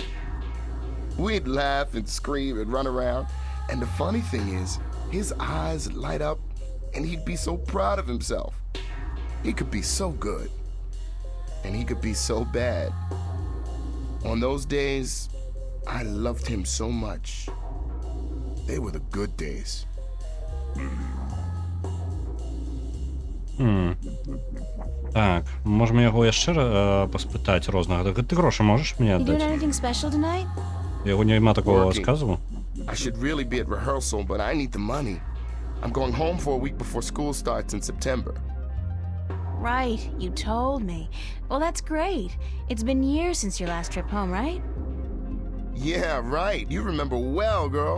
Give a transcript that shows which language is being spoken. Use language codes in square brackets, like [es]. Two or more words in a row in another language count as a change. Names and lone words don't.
[en] We'd laugh and scream and run around, and the funny thing is, his eyes light up, and he'd be so proud of himself. He could be so good, and he could be so bad. On those days, I loved him so much. They were the good days. [be] Так, можемо його яшчэ паспытаць рознага. Ты грошы можаш мне [en] You doing [be] аддаць? [en] anything special tonight? [be] Яго няма такого [en] Working. [be] сказу. [en] I should really be at rehearsal, but I need the money. I'm going home for a week before school starts in September. Right, you told me. Well, that's great. It's been years since your last trip home, right? Yeah, right. You remember well, girl.